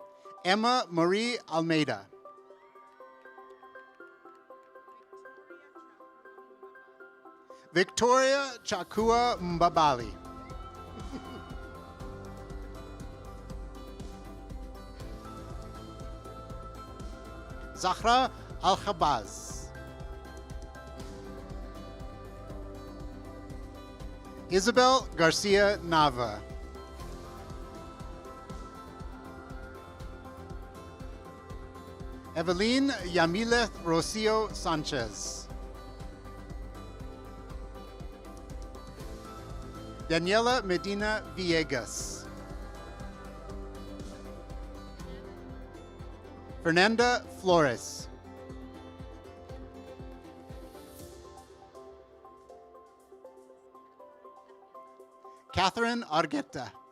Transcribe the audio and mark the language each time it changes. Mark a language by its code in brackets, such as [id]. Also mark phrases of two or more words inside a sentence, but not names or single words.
[en] Emma Marie Almeida. Victoria Chakua Mbabali. Zahra Al-Khabaz. Isabel Garcia Nava. Evelyn Yamileth Rocio Sanchez. Daniela Medina Villegas. Fernanda Flores. Catherine Argueta.